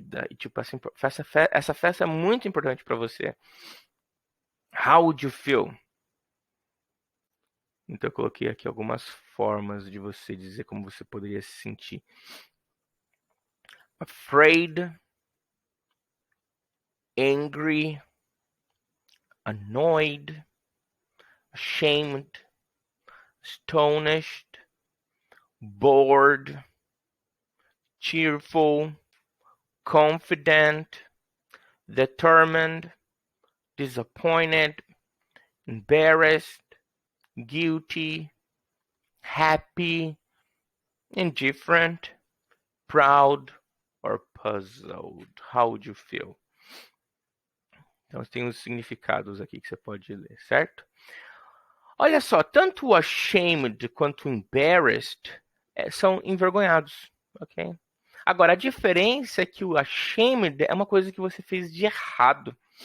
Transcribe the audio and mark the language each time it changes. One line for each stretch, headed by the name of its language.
Portuguese: E tipo assim, essa festa é muito importante para você.
English: How would you feel?
Portuguese: Então eu coloquei aqui algumas formas de você dizer como você poderia se sentir.
English: Afraid, angry, annoyed, ashamed, astonished, bored, cheerful, confident, determined, disappointed, embarrassed, guilty, happy, indifferent, proud, or puzzled. How would you feel?
Portuguese: Então tem os significados aqui que você pode ler, certo? Olha só, tanto o ashamed quanto o embarrassed são envergonhados, ok? Agora, a diferença é que o ashamed é uma coisa que você fez de errado.